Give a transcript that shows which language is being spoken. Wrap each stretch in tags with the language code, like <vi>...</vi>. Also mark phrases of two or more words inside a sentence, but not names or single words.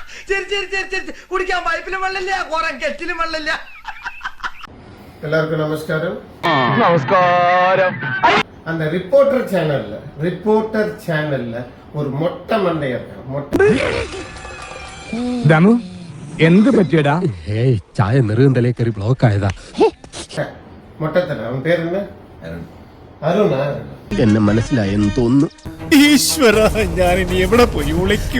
<ml>കുടിക്കാൻ പൈപ്പിലും വെള്ളമില്ല, കുറെ കെറ്റിലും വെള്ളമില്ല. എല്ലാവർക്കും നമസ്കാരം. നമസ്കാരം.</ml> <ta>அந்த ரிப்போர்ட்டர் சேனல்ல ஒரு மொட்டை மண்டைய</ta> <ml>ദമു എന്ത് പറ്റിയടാ? ഏയ് ചായ നെറുകന്തലേ കയറി ബ്ലോക്ക് ആയതാ. മൊട്ടത്തല. അവൻ പേരെന്താ? അരുണ. എന്നെ മനസ്സിലായെന്ന് തോന്നുന്നു. ഈശ്വര, ഞാൻ ഇനി എവിടെ പോയി വിളിക്കും?</ml>